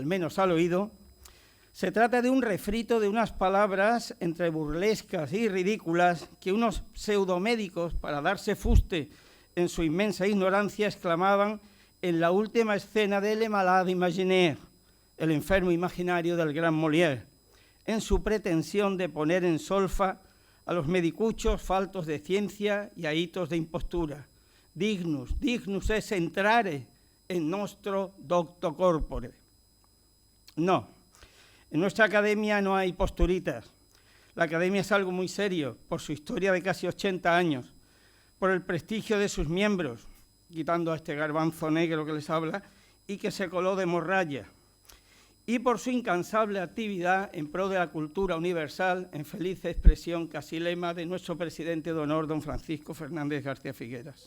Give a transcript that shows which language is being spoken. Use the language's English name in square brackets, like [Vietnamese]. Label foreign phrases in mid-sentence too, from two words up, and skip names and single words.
[Spanish] menos al oído, se trata de un refrito de unas palabras entre burlescas y ridículas que unos pseudomédicos, para darse fuste en su inmensa ignorancia, exclamaban en la última escena de Le Malade Imaginaire, el enfermo imaginario del gran Molière, en su pretensión de poner en solfa a los medicuchos faltos de ciencia y ahitos de impostura. [Latin] Dignus es entrare en nostro docto corpore. [Spanish] No, en nuestra academia no hay posturitas. La academia es algo muy serio por su historia de casi 80 años, por el prestigio de sus miembros, quitando a este garbanzo negro que les habla, y que se coló de morralla, y por su incansable actividad en pro de la cultura universal, en feliz expresión casi lema de nuestro presidente de honor, don Francisco Fernández García Figueras.